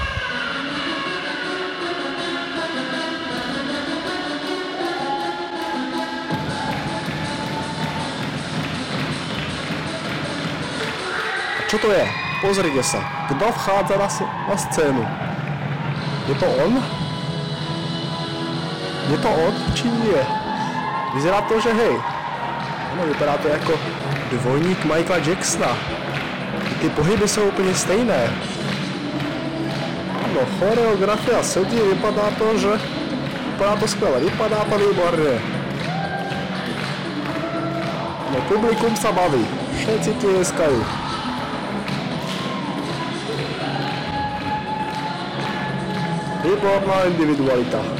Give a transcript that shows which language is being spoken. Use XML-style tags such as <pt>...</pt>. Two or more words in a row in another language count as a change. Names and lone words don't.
<sk>Čo to je? Pozrite sa. Kto vchádza na scénu? Je to on? Je to on, či nie? Vyzerá to, že hej.</sk> <cs>Ano, vypadá to jako dvojník Michaela Jacksona. Ty pohyby jsou úplně stejné. Ano, choreografia sedí, vypadá to skvěle, vypadá to výborně.</cs> <sk>No, publikum sa baví, všetci tieskajú. Výborná individualita.</sk>